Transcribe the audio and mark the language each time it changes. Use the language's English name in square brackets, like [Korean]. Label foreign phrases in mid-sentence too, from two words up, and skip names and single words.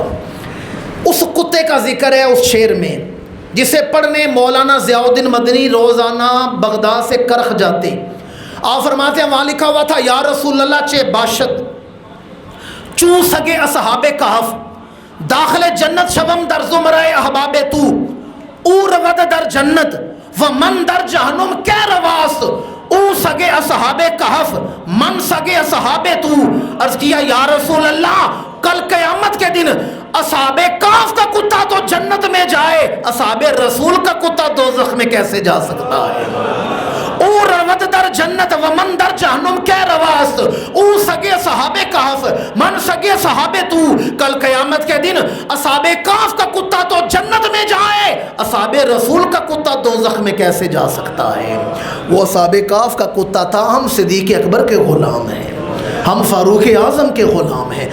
[Urdu] اس کتے کا ذکر ہے اس شعر میں، جسے پڑھنے مولانا ضیاء الدین مدنی روزانہ بغداد سے کرخ جاتے۔ آپ فرماتے ہیں وہاں لکھا ہوا تھا [Arabic] یا رسول اللہ [Persian] چے باشد چوں سگے اصحاب کہف داخل جنت شوم در زمرہ احباب تو، او رود در جنت و من در جہنم کے رواست، او سگے اصحاب کہف من سگے اصحاب تو۔ [Urdu] عرض کیا [Arabic] یا رسول اللہ [Urdu] کل قیامت کے دن اصحاب کہف کا کتا تو جنت میں جائے، اصحاب رسول کا کتا دوزخ میں کیسے جا سکتا ہے؟ [Persian] او رود در جنت و من در جہنم کے رواست، او سگے صحاب کہف من سگے صحاب تو۔ [Urdu] کل قیامت کے دن اصحاب کہف کا کتا تو جنت میں جائے، اصحاب رسول کا کتا دوزخ میں کیسے جا سکتا ہے؟ وہ اصحاب کہف کا کتا تھا، ہم صدیق اکبر کے غلام ہیں، ہم فاروق اعظم کے غلام ہیں۔